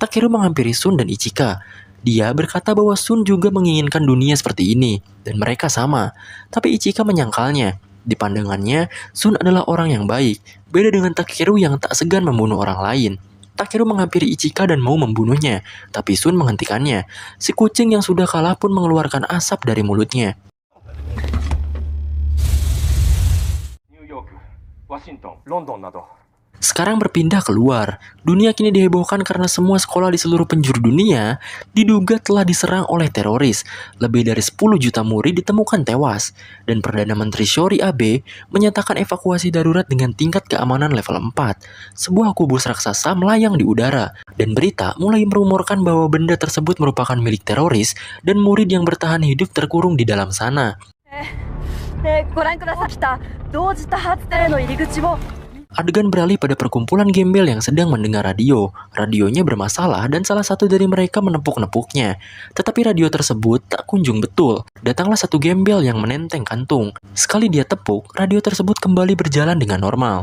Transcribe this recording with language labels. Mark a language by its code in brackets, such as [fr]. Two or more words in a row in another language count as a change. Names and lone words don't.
[id] Takeru menghampiri Sun dan Ichika. Dia berkata bahwa Sun juga menginginkan dunia seperti ini, dan mereka sama. Tapi Ichika menyangkalnya. Di pandangannya, Sun adalah orang yang baik, beda dengan Takeru yang tak segan membunuh orang lain. Takeru menghampiri Ichika dan mau membunuhnya, tapi Sun menghentikannya. Si kucing yang sudah kalah pun mengeluarkan asap dari mulutnya. [ja] ニューヨーク、ワシントン、ロンドンなど [id] Sekarang berpindah keluar. Dunia kini dihebohkan karena semua sekolah di seluruh penjuru dunia diduga telah diserang oleh teroris. Lebih dari 10 juta murid ditemukan tewas. Dan Perdana Menteri Shori Abe menyatakan evakuasi darurat dengan tingkat keamanan level 4. Sebuah kubus raksasa melayang di udara. Dan berita mulai merumorkan bahwa benda tersebut merupakan milik teroris dan murid yang bertahan hidup terkurung di dalam sana. [ja] ご覧ください。同時多発テレの入り口を [id] Adegan beralih pada perkumpulan gembel yang sedang mendengar radio. Radionya bermasalah dan salah satu dari mereka menepuk-nepuknya. Tetapi radio tersebut tak kunjung betul. Datanglah satu gembel yang menenteng kantung. Sekali dia tepuk, radio tersebut kembali berjalan dengan normal.